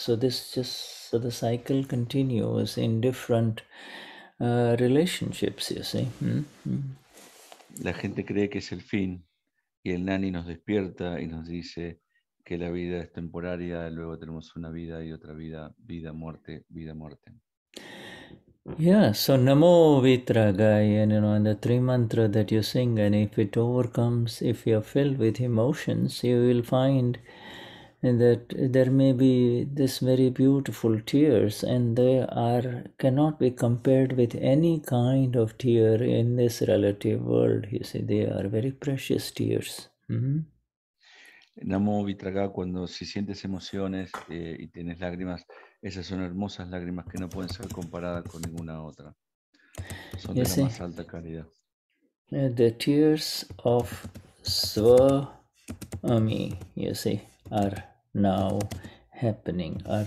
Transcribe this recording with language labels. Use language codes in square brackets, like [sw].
[en] So the cycle continues in different relationships, you see. [es] La gente cree que es el fin y el Gnani nos despierta y nos dice que la vida es temporaria, luego tenemos una vida y otra vida, vida, muerte, vida, muerte. [en] Yeah, so Namo Vitragaya, and the three mantra that you sing, and if it overcomes, if you're filled with emotions, you will find that there may be this very beautiful tears, and they cannot be compared with any kind of tear in this relative world. You see, they are very precious tears. [es] Namo Vitraga, cuando si sientes emociones y tienes lágrimas, esas son hermosas lágrimas que no pueden ser comparadas con ninguna otra. Son de la más alta calidad. [en] The tears of Swami, you see, are now happening.